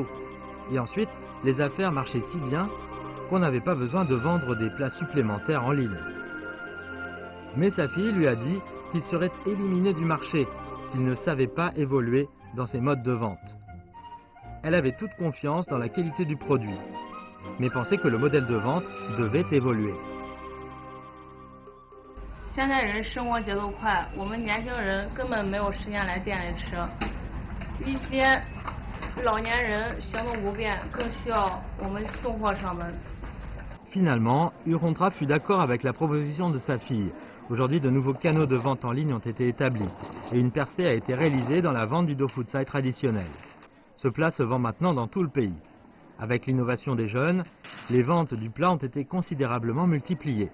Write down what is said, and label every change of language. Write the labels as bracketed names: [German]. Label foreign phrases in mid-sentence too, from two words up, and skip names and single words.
[French] Et ensuite, les affaires marchaient si bien qu'on n'avait pas besoin de vendre des plats supplémentaires en ligne. Mais sa fille lui a dit qu'il serait éliminé du marché s'il ne savait pas évoluer dans ses modes de vente. Elle avait toute confiance dans la qualité du produit, mais pensait que le modèle de vente devait évoluer. [Chinese] 现在人生活节奏快，我们年轻人根本没有时间来店里吃。一些老年人行动不便，更需要我们送货上门。 [French] Finalement, Yu Hontra fut d'accord avec la proposition de sa fille. Aujourd'hui, de nouveaux canaux de vente en ligne ont été établis et une percée a été réalisée dans la vente du tofu tsai traditionnel. Ce plat se vend maintenant dans tout le pays. Avec l'innovation des jeunes, les ventes du plat ont été considérablement multipliées.